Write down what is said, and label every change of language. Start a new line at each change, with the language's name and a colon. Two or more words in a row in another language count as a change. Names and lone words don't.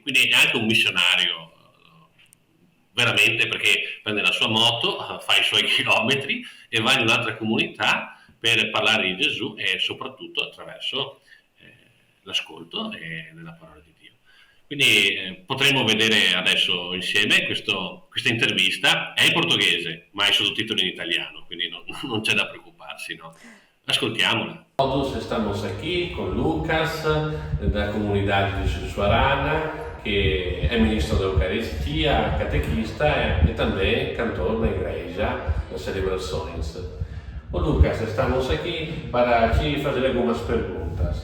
Italian: Quindi è anche un missionario veramente, perché prende la sua moto, fa i suoi chilometri e va in un'altra comunità per parlare di Gesù e soprattutto attraverso l'ascolto e nella parola di Dio. Quindi potremo vedere adesso insieme questa intervista. È in portoghese, ma è sottotitolo in italiano, quindi non c'è da preoccuparsi, no? Ascoltiamola.
Portuguese: Todos estamos aquí con Lucas, da comunidade de Sussuarana, que é ministro da Eucaristia, catequista e também cantor na igreja, nas celebrações. O Lucas, estamos aqui para te fazer algumas perguntas.